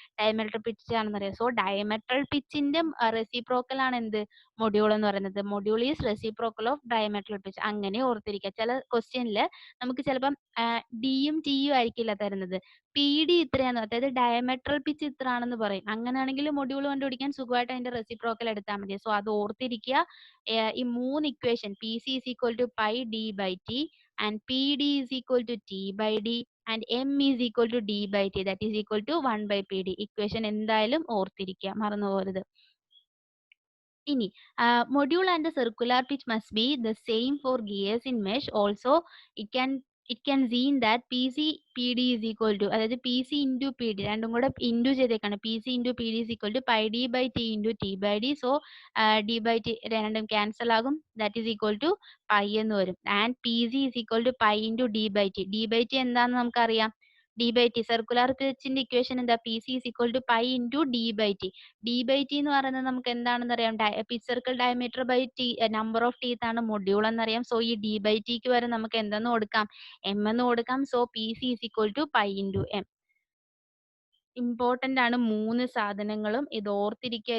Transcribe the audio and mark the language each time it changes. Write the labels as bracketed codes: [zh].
[ml] ഡയമട്രൽ pitch ആണെന്നറിയാം. So ഡയമട്രൽ പിച്ചിന്റെ reciprocal ആണ് എന്ത്? Module എന്ന് പറയുന്നത്. [en] Module is reciprocal of diametral pitch. [ml] അങ്ങനെ ഓർത്തിരിക്കുക. ചില ക്വസ്റ്റ്യനിൽ നമുക്ക് ചിലപ്പം ഡിയും ടിയും ആയിരിക്കില്ല തരുന്നത്. പി ഡി ഇത്രയാന്ന്, അതായത് ഡയമട്രൽ പിച്ച് ഇത്ര ആണെന്ന് പറയും. അങ്ങനെയാണെങ്കിൽ മൊഡ്യൂൾ കണ്ടുപിടിക്കാൻ സുഖമായിട്ട് അതിന്റെ റെസിപ്രോക്കൽ എടുത്താൽ മതി. സോ അത് ഓർത്തിരിക്കുക. [en] ഈ 3 equation P C is equal to pi D by T and PD is equal to T by D and M is equal to D by T, that is equal to 1 by PD. [ml] Equation എന്തായാലും ഓർത്തിരിക്കുക, മറന്നു പോകരുത്. [en] ഇനി module and the circular pitch must be the same for gears in mesh. Also it can seen that PC PD is equal to, [ml] അതായത് PC into PD രണ്ടും കൂടെ into ചെയ്തേക്കാണ്. [en] PC into PD is equal to pi D by T into T by D. So D by T [ml] രണ്ടും cancel ആകും. [en] That is equal to pi [ml] എന്ന് വരും. [en] And PC is equal to pi into D by T. [ml] D by T എന്താണെന്ന് നമുക്കറിയാം. D by T circular പിച്ചിന്റെ equation എന്താ? [en] PC is equal to pi into D by T. [ml] D by T എന്ന് പറയുന്നത് നമുക്ക് എന്താണെന്ന് അറിയാം? Pitch circle diameter by T, number of teeth ആണ് module എന്നറിയാം. സോ ഈ D by T ക്ക് വരെ നമുക്ക് എന്തെന്ന് കൊടുക്കാം? M എന്ന് കൊടുക്കാം. So [en] PC is equal to pi into M. [ml] Important ആണ് 3 സാധനങ്ങളും. ഇത് ഓർത്തിരിക്കുക.